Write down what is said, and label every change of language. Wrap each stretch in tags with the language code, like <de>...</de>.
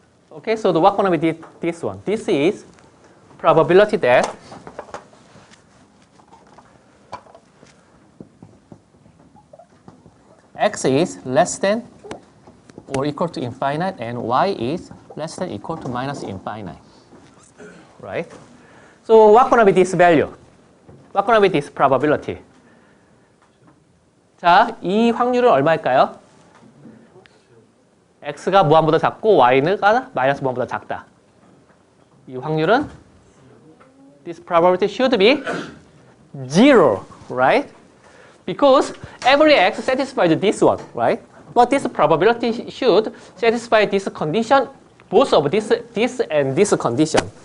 <en>Okay, so what's going to be this one? This is probability that x is less than or equal to infinite and y is less than equal to minus infinite, right? So what's going to be this value? What's going to be this probability?</en> <ko>자, 이 확률은 얼마일까요? x가 무한보다 작고 y가 마이너스 무한보다 작다. 이 확률은</ko> <en>this probability should be 0, right? Because every x satisfies this one, right? But this probability should satisfy this condition, both of this and this condition.</en>